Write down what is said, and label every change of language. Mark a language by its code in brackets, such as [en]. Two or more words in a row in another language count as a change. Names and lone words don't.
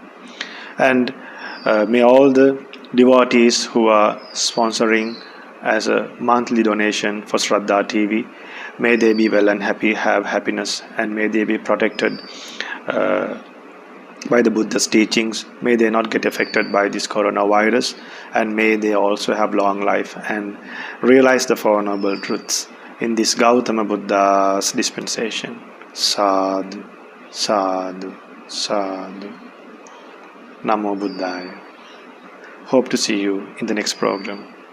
[en] And may all the devotees who are sponsoring as a monthly donation for ShraddhaTV May they be well and happy, have happiness, and may they be protected by the Buddhist teachings. May they not get affected by this coronavirus, and may they also have long life and realize the Four Noble Truths in this Gautama Buddha's dispensation. [pi] Sadhu, sadhu, sadhu. Namo Buddhaya. [en] Hope to see you in the next program.